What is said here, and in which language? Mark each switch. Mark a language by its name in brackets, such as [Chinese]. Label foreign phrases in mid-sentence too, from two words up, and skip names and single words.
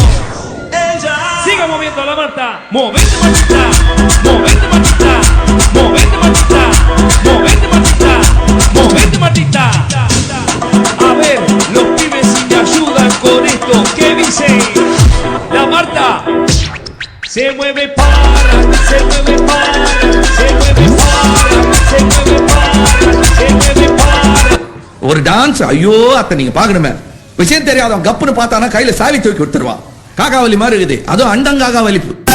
[Spanish] Siga moviendo la Marta, movete Martita, movete Martita, movete Martita, movete Martita, movete Martita. A ver, los pibes si me ayudan con esto, ¿qué dicen? La Marta se mueve para, se mueve para, se mueve para, se mueve para, se mueve para. [Tamil] ஒரு டான்ஸ், ஐயோ அத்தை நீங்க பாக்கணுமே. விஷயம் தெரியாதவன் கப்புன்னு பார்த்தானா கையில சாவி தூக்கி கொடுத்துருவான். காக்காவலி மாதிரி இருக்குது, அதுவும் அண்டங்காக்கா வலிப்பு.